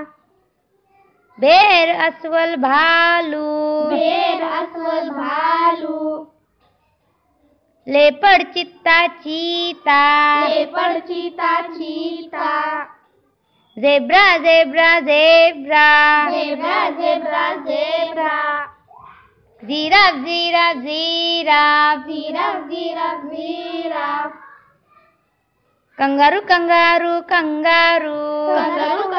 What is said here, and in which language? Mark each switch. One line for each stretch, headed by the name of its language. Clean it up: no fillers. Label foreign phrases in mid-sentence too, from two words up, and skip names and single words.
Marathi: बेर, अस्वल, भालू. भेड़, अस्वल, भालू. लेपर्ड, चित्ता, चीता. लेपर्ड, चीता, चीता.
English: Zebra, zebra, zebra. Zebra, zebra, zebra. Giraffe, giraffe, giraffe. Giraffe, giraffe, giraffe. Kangaroo, kangaroo, kangaroo. Kangaroo,